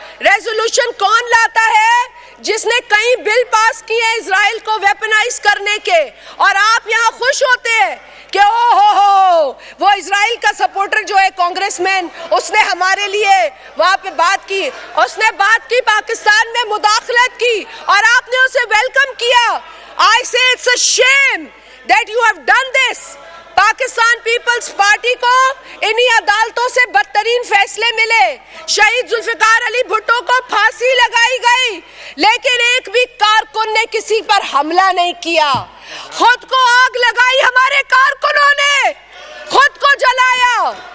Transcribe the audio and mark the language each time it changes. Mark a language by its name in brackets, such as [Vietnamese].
[Urdu] Resolution کون لاتا ہے؟ جس نے کئی بل پاس کیے ہیں اسرائیل کو ویپنائز کرنے کے, اور آپ یہاں خوش ہوتے ہیں کہ وہ اسرائیل کا سپورٹر جو ہے کانگریس مین, اس نے ہمارے لیے وہاں پہ بات کی, اس نے بات کی, پاکستان میں مداخلت کی, اور آپ نے اسے ویلکم کیا. [English] I say it's a shame that you have done this. [Urdu] Pakistan Peoples party کو انہی عدالتوں سے بدترین فیصلے ملے. شہید ذوالفقار علی بھٹو کو پھانسی لگائی گئی, لیکن ایک بھی کارکن نے کسی پر حملہ نہیں کیا. خود کو آگ لگائی ہمارے کارکنوں نے, خود کو جلایا.